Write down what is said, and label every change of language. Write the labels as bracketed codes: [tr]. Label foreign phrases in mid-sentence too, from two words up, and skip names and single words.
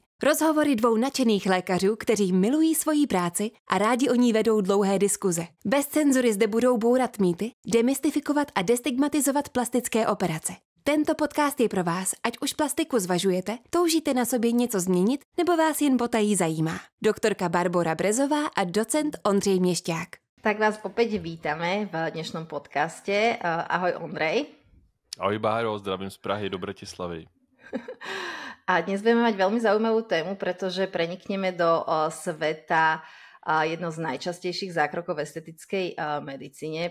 [cs] Rozhovory dvou nadšených lékařů, kteří milují svoji práci a rádi o ní vedou dlouhé diskuze. Bez cenzury zde budou bourat mýty, demystifikovat a destigmatizovat plastické operace. Tento podcast je pro vás, ať už plastiku zvažujete, toužíte na sobě něco změnit, nebo vás jen potají zajímá. Doktorka Barbora Brezová a docent Ondřej Měšťák. [sk] Tak vás opäť vítame v dnešnom podcaste. Ahoj Ondrej. Ahoj Báro, zdravím z Prahy do Bratislavy. A dnes budeme mať veľmi zaujímavú tému, pretože prenikneme do sveta jedno z najčastejších zákrokov v estetickej medicíne.